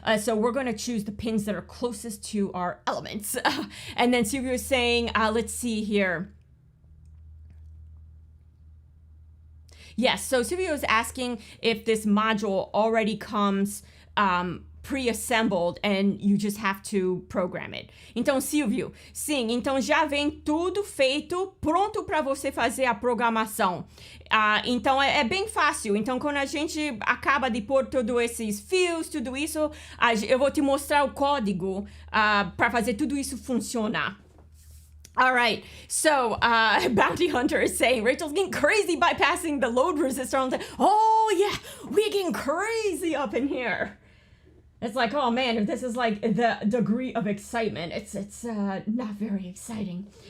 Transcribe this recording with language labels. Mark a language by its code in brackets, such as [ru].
[en] So we're going to choose the pins that are closest to our elements. And then Silvio is saying, let's see here. Yes, so Silvio is asking if this module already comes pre-assembled and you just have to program it. [pt] Então, Silvio, sim, então já vem tudo feito, pronto para você fazer a programação. Então é bem fácil. Então quando a gente acaba de pôr todos esses fios, tudo isso, eu vou te mostrar o código para fazer tudo isso funcionar. [en] All right, so Bounty Hunter is saying Rachel's getting crazy bypassing the load resistor. Oh yeah, we're getting crazy up in here. It's like, oh man, if this is like the degree of excitement, it's not very exciting.